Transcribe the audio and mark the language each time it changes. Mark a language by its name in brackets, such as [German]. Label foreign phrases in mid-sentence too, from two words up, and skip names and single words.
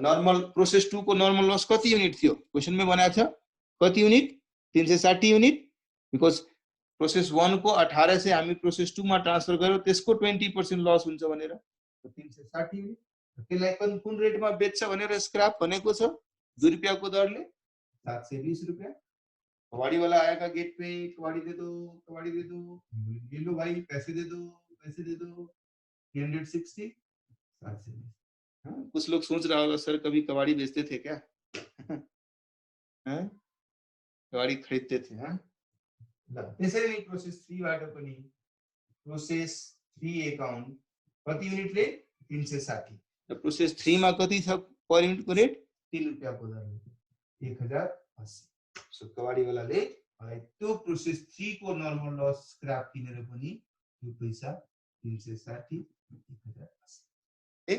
[Nepali] नर्मल प्रोसेस 2 को नर्मल लस कति युनिट थियो क्वेशनमै भनेको छ, कति युनिट? 360 युनिट। बिकज प्रोसेस 1 को 1800 हामी प्रोसेस 2 मा ट्रान्सफर गर्यो, त्यसको 20% लस हुन्छ भनेर 360 युनिट। त्यसलाई कुन रेटमा बेच्छ भनेर स्क्रैप भनेको छ, 2 रुपैयाँ को दरले 720 रुपैयाँ। [Hindi] कबाड़ी वाला आएगा गेट पे, कबाड़ी दे दो, कबाड़ी दे दो, ले लो भाई, पैसे दे दो, पैसे दे दो, 360 720। कुछ लोग सोच रहा होगा सर कभी कबाड़ी बेचते थे क्या? कबाड़ी खरीदते थे? हाँ, [Nepali] त्यसरी नै प्रोसेस 3 बाट पनि प्रोसेस 3 अकाउन्ट कति युनिट रे 360। र प्रोसेस 3 मा कति छ पर युनिट को रेट? 3 रुपैयाँ को दरले 1080। सो कबाड़ी वालाले त्यो प्रोसेस 3 को नर्मल लस स्क्रैप किनेर पनि त्यो पैसा 360 1080।